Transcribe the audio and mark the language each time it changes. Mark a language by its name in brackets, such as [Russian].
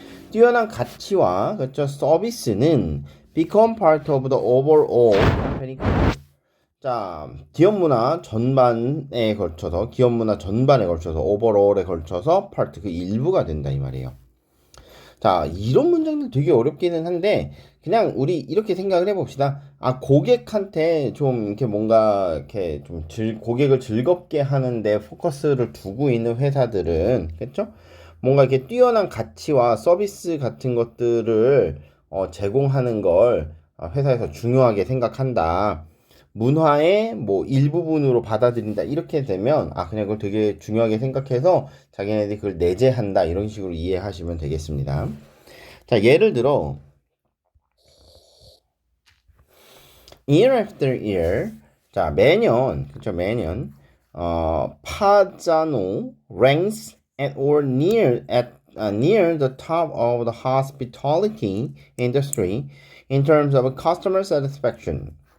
[Korean] 뛰어난 가치와 그렇죠 서비스는 [English] become part of the overall company. [Korean] 자, 기업 문화 전반에 걸쳐서 overall에 걸쳐서 part 그 일부가 된다 이 말이에요. 자, 이런 문장들 되게 어렵기는 한데 그냥 우리 이렇게 생각을 해봅시다. 고객한테 좀 이렇게 뭔가 이렇게 좀 고객을 즐겁게 하는데 포커스를 두고 있는 회사들은 그렇죠? 뭔가 이렇게 뛰어난 가치와 서비스 같은 것들을 제공하는 걸 회사에서 중요하게 생각한다. 문화의 뭐 일부분으로 받아들인다 이렇게 되면 그냥 그걸 되게 중요하게 생각해서 자기네들이 그걸 내재한다 이런 식으로 이해하시면 되겠습니다. 자, 예를 들어 [English] year after year [Korean] 자 매년 그렇죠 매년 [English] 파자노 ranks at or near the top of the hospitality industry in terms of customer satisfaction.